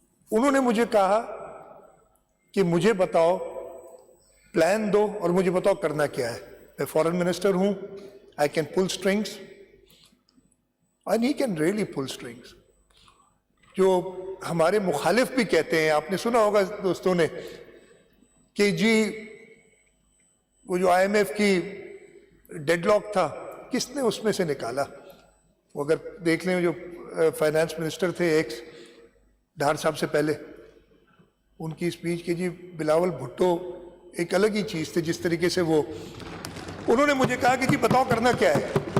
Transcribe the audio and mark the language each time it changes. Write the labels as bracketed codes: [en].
[ur] انہوں نے مجھے کہا کہ مجھے بتاؤ, پلان دو اور مجھے بتاؤ کرنا کیا ہے. میں فارن منسٹر ہوں, [en] I can pull strings and he can really pull strings. [ur] جو ہمارے مخالف بھی کہتے ہیں, آپ نے سنا ہوگا دوستوں نے کہ جی وہ جو IMF کی ڈیڈ لاک تھا کس نے اس میں سے نکالا. وہ اگر دیکھ لیں جو فائنانس منسٹر تھے ایکس ڈھار صاحب سے پہلے, ان کی اسپیچ کہ جی بلاول بھٹو ایک الگ ہی چیز تھی, جس طریقے سے وہ انہوں نے مجھے کہا کہ جی بتاؤ کرنا کیا ہے.